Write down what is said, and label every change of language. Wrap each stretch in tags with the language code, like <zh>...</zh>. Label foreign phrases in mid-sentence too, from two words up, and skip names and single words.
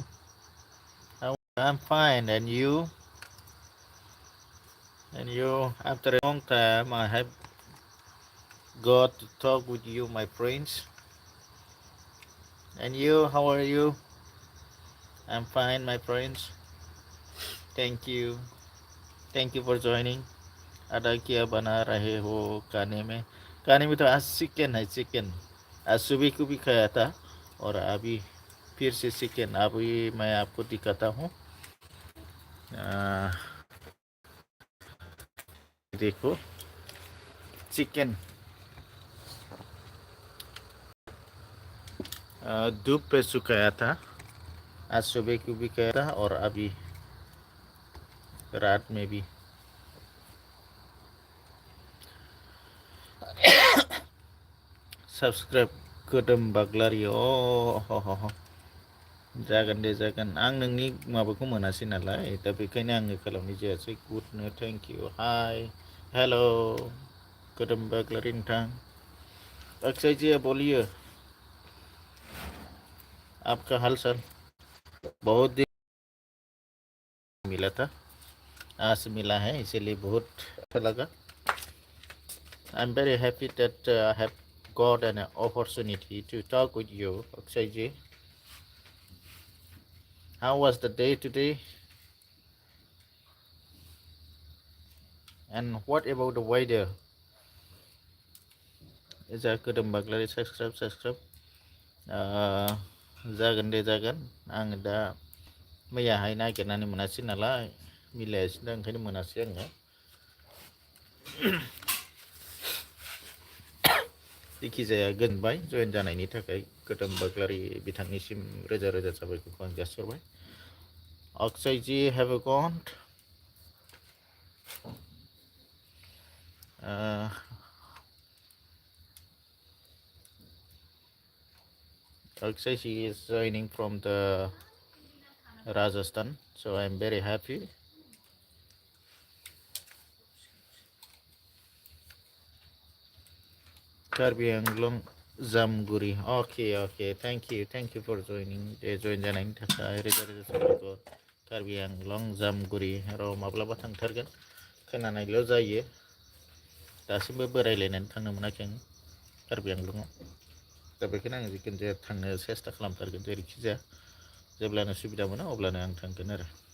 <en>I'm fine, and you? And you? After a long time, I have got to talk with you, my friends. And you? How are you? I'm fine, my friends. Thank you. Thank you for joining.</en> <hi>Ada क्या बना रहे हो खाने में तो आज चिकन है चिकन आज सुबह को भी खाया था और अभी फिर से चिकन अभी मैं आपको दिखाता हूँ देखो चिकन धूप पे सुखाया था आज सुबह को भी खाया था और अभी रात में भी सब्सक्राइब</hi> <brx>कोदम बाग्लारि जागोन दे जागोन आं नोंनि माबाखौ मोनासै नालाय दा बेखायनो आङो खालामनाय जायासै गुडनो</brx> <en>thank you hi hello</en> <brx>कोदम बाग्लारि नोंथां</brx> <hi>अक्षय जी बोलिए आपका हाल चाल बहुत दिन मिला था आज मिला है इसीलिए बहुत अच्छा लगा</hi> <en>I am very happy that I have got an opportunity to talk with you</en> <hi>Akshay ji</hi> <en>how was the day today and what about the weather is a Kodam Baglari subscribe</en> <brx>जागोन दे जागोन आङो दा मैयाहाय नागिरनानै मोनासै नालाय मिलायासै दा ओंखायनो मोनासै आङो जेखिजाया गोजोनबाय जइन जानायनि थाखाय कोदम बाग्लारि बिथांनिसिम रोजा रोजा साबायखरखौ आं जासिहरबाय अक्षय जी</brx> <en>have a gun Akshay she is joining from the Rajasthan so I am very happy</en> <brx>Karbi Anglong Zamguri</brx> <en>okay thank you for joining</en> <brx>join जानायनि थाखाय रोजा रोजा साबायखर कार्बि आंलं जामगुरि र' माब्लाबा थांथारगोन खोनानायल' जायो दासिमबो बोरायलायनानै थांनो मोनाखै आं कार्बि आंलंआव दा बेखायनो आं जिखुनु जाया थांनो सेस्था खालामथारगोन जेरैखि जाया जेब्लानो सुबिदा मोनो अब्लानो आं थांगोन आरो</brx>